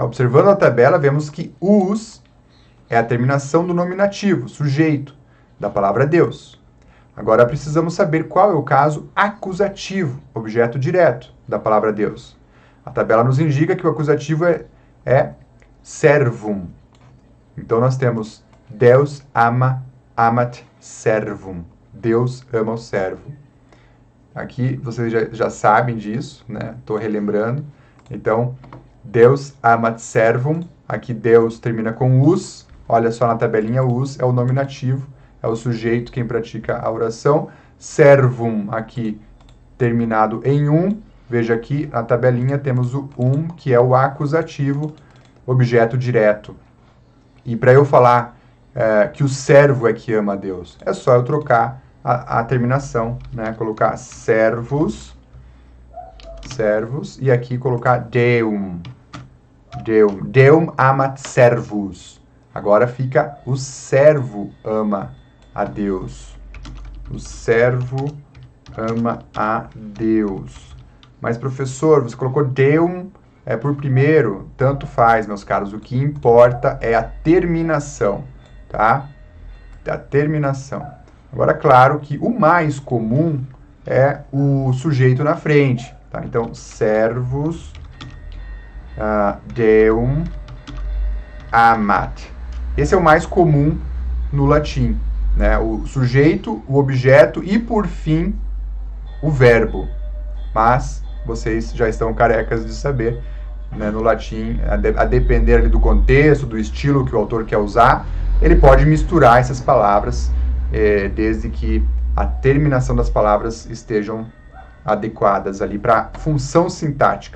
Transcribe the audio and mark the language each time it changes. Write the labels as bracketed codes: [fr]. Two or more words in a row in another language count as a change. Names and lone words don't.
[pt] Observando a tabela, vemos que us é a terminação do nominativo, sujeito, da palavra Deus. Agora precisamos saber qual é o caso acusativo, objeto direto, da palavra Deus. A tabela nos indica que o acusativo é servum. [la] Então nós temos Deus amat servum. [pt] Deus ama o servo. Aqui vocês já sabem disso, né? Estou relembrando. Então, [la] Deus amat servum. [pt] Aqui Deus termina com us. Olha só na tabelinha, us é o nominativo, é o sujeito quem pratica a oração. Servum, aqui terminado em veja aqui na tabelinha temos o que é o acusativo, objeto direto. E para eu falar que o servo é que ama a Deus, é só eu trocar a terminação, né? Colocar servos, e aqui colocar Deum. [la] Deum amat servus. [pt] Agora fica o servo ama a Deus. O servo ama a Deus. Mas, professor, você colocou Deum por primeiro. Tanto faz, meus caros. O que importa é a terminação, tá? A terminação. Agora, claro que o mais comum é o sujeito na frente, tá? Então, [la] servus Deum amat. [pt] Esse é o mais comum no latim, né? O sujeito, o objeto e, por fim, o verbo. Mas vocês já estão carecas de saber, né? No latim, a depender ali do contexto, do estilo que o autor quer usar, ele pode misturar essas palavras, desde que a terminação das palavras estejam adequadas ali para a função sintática.